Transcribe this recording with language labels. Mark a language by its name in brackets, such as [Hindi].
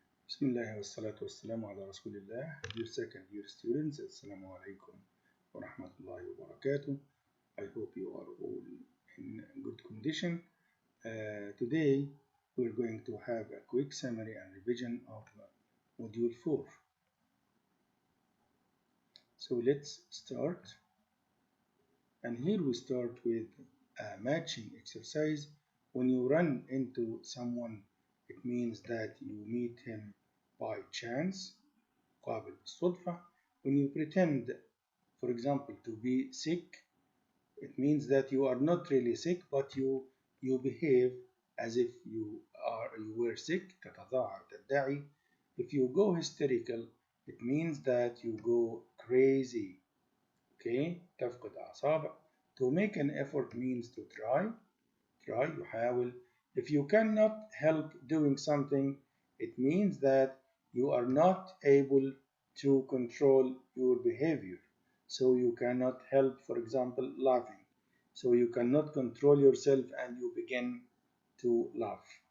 [Arabic] بسم الله والصلاة والسلام على رسول الله. [English] Dear second year students, [Arabic] Assalamu alaikum wa rahmatullahi wa barakatuh. [English] I hope you are all in good condition. Today we're going to have a quick summary and revision of module 4. So let's start. And here we start with a matching exercise. When you run into someone, it means that you meet him by chance, [Arabic] قابل بالصدفة. [English] When you pretend, for example, to be sick, it means that you are not really sick, but you behave as if you were sick. [Arabic] تتظاهر تدعي. [English] If you go hysterical, it means that you go crazy. Okay, [Arabic] تفقد أعصابك. [English] To make an effort means to try. [Arabic] يحاول. [English] If you cannot help doing something, it means that you are not able to control your behavior. So you cannot help, for example, laughing. So you cannot control yourself and you begin to laugh.